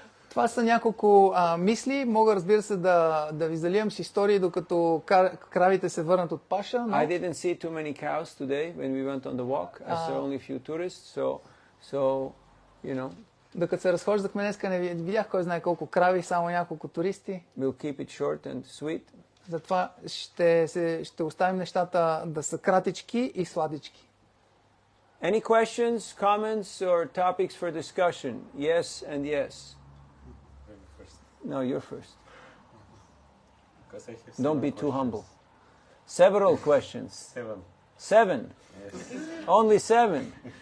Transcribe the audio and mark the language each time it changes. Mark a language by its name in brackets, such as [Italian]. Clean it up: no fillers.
[Bulgarian] Това са няколко мисли. Мога, разбира се, да ви заливам с истории, докато кравите се върнат от паша. Но... [English] I didn't see too many cows today when we went on the walk. I saw only a few tourists, so [Bulgarian] Докато се разхождахме днеска, не видях кой знае колко крави, само няколко туристи. [English] We'll keep it short and sweet. [Bulgarian] Затова ще оставим нещата да са кратички и сладички. [English] Any questions, comments, or topics for discussion? Yes and yes. No, you're first. Don't be too humble. Several questions. 7. Yes. Only 7.